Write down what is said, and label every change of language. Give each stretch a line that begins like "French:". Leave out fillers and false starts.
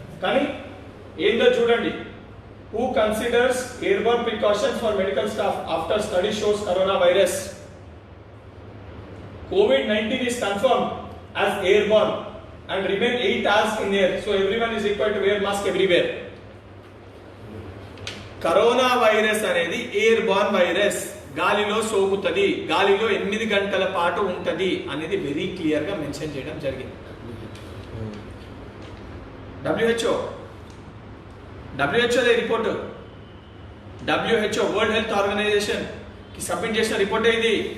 Telugu: కానీ ఏందో చూడండి,
English: Who considers airborne precautions for medical staff after study shows corona virus COVID-19 is confirmed as airborne and remain 8 hours in air. So everyone is required to wear mask everywhere.
Telugu: Corona virus అనేది airborne virus, గాలిలో సోకుతుంది, గాలిలో 8 గంటల పాటు ఉంటుంది అనేది very clear గా mention చేయడం జరిగింది. WHO report, WHO world health organisation కి సబ్మిట్ చేసిన రిపోర్ట్ ఇది.